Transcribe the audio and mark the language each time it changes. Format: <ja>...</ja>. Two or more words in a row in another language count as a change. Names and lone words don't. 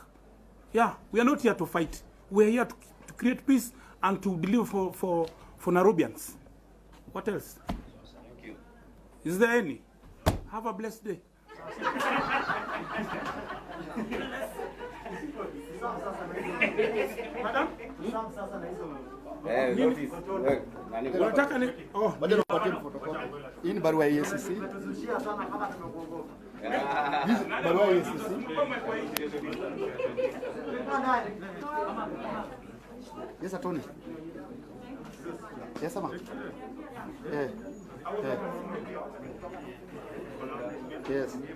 <en>Yeah, we are not here to fight. We are here to create peace and to deliver for Nairobians. What else? Thank you. Is there any? Have a blessed day. Madam? Notice.</en> <sw>Unataka ni Baada nipatie photocopy. Hii ni barua ya EACC. Barua ya EACC.</sw> <en>Yes, Attorney. Yes, Ama. Yes.</en>